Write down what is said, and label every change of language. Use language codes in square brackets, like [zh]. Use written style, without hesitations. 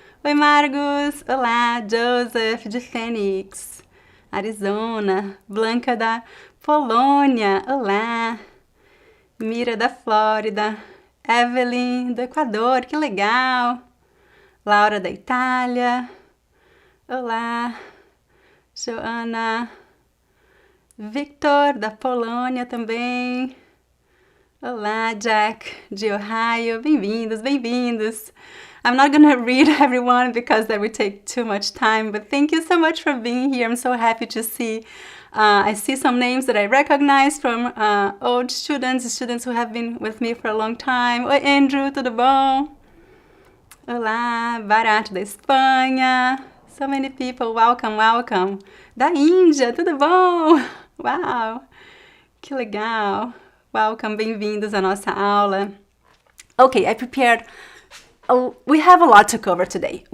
[pt] Oi, Margos, olá, Joseph de Phoenix, Arizona, Blanca da Polônia, olá, Mira da Flórida, Evelyn do Equador, que legal, Laura da Itália, olá, Joana, Victor da Polônia também. Olá, Jack, de Ohio. Bem-vindos, bem-vindos. [en] I'm not going to read everyone because that would take too much time, but thank you so much for being here. I'm so happy to see. I see some names that I recognize from old students who have been with me for a long time. [pt] Oi, Andrew, tudo bom? Olá, Barato da Espanha. [en] So many people. Welcome, welcome. [pt] Da Índia, tudo bom? Uau, que legal. [en] Welcome, [pt] bem-vindos à nossa aula. [en] Okay, I prepared, we have a lot to cover today.